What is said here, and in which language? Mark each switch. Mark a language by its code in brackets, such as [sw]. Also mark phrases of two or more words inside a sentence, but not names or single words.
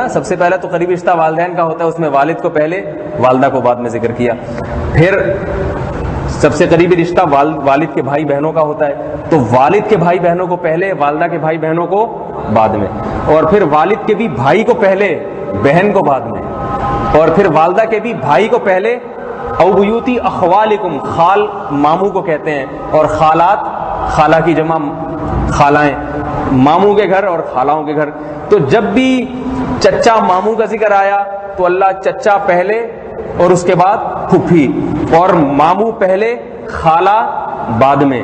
[ur] سب سے پہلے تو قریبی رشتہ والدین کا ہوتا ہے، اس میں والد کو پہلے، والدہ کو بعد میں ذکر کیا. پھر سب سے قریبی رشتہ والد کے بھائی بہنوں کا ہوتا ہے، تو والد کے بھائی بہنوں کو پہلے، والدہ کے بھائی بہنوں کو بعد میں. اور پھر والد کے بھی بھائی کو پہلے، بہن کو بعد میں. اور پھر والدہ کے بھی بھائی کو پہلے. [ar] او بیوتی اخوالکم، [ur] خال ماموں کو کہتے ہیں، اور خالات، خالہ کی جمع خالائیں، ماموں کے گھر اور خالاؤں کے گھر. تو جب بھی چچا ماموں کا ذکر آیا تو اللہ چچا پہلے اور اس کے بعد پھپھی، اور ماموں پہلے، خالہ بعد میں.